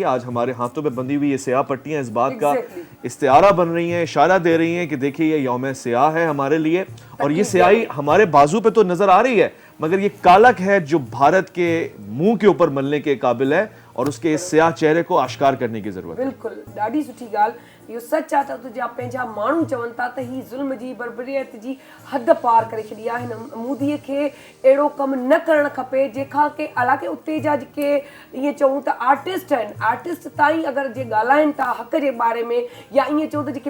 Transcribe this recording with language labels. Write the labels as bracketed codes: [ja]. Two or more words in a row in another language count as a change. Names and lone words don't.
[ur] آج ہمارے ہاتھوں پہ بندھی ہوئی یہ سیاہ پٹیاں اس بات کا استعارہ بن رہی ہیں, اشارہ دے رہی ہیں کہ دیکھیے یہ یوم سیاہ ہے ہمارے لیے, اور یہ سیاہی ہمارے بازو پہ تو نظر آ رہی ہے مگر یہ کالک ہے جو بھارت کے منہ کے اوپر ملنے کے قابل ہے, اور اس کے اس سیاہ چہرے کو آشکار کرنے کی ضرورت ہے. [sd] بالکل ॾाढी सुठी ॻाल्हि. इहो सच आहे त तुंहिंजा पंहिंजा माण्हू चवनि था त ही ज़ुल्म जी बर्बरियत जी हद पार करे छॾी आहे. हिन मोदीअ खे अहिड़ो कमु न करणु खपे जंहिंखां की हालांकि उते जा जेके ईअं चऊं त आर्टिस्ट आहिनि, आर्टिस्ट ताईं अगरि जे ॻाल्हाइनि था हक़ जे बारे में, या ईअं चऊं त जेके